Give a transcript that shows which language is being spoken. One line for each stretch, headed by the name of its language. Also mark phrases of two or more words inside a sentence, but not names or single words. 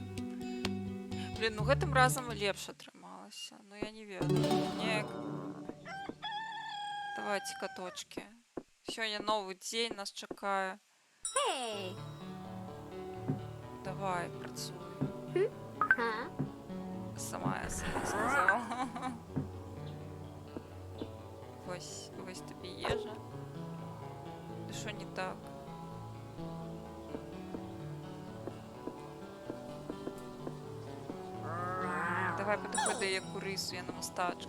Belarusian: Блін, ну гэтым разам лепш атрымалася. Ну я не ведаю. Неяк...
Russian: Давайте, каточки.
Belarusian: Сёння новы дзень нас чакае.
English: Hey.
Belarusian: Давай, працуй. Huh?
Ukrainian: Сама я собі сказала. Ось тобі їжа. Що не так? Давай підходи яку рису, я на мостачку.